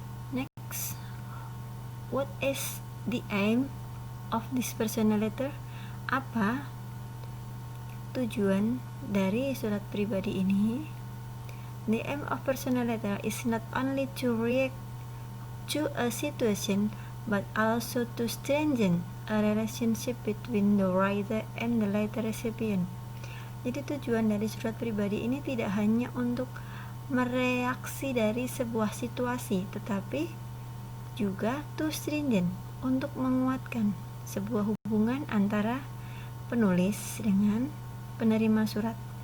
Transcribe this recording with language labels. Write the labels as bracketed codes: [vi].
[en] Next, what is the aim of this personal letter? [id] Apa tujuan dari surat pribadi ini? [en] The aim of personal letter is not only to react to a situation, but also to strengthen a relationship between the writer and the letter recipient. [id] Jadi tujuan dari surat pribadi ini tidak hanya untuk mereaksi dari sebuah situasi, tetapi juga [en] to strengthen, [id] untuk menguatkan sebuah hubungan antara penulis dengan penerima surat.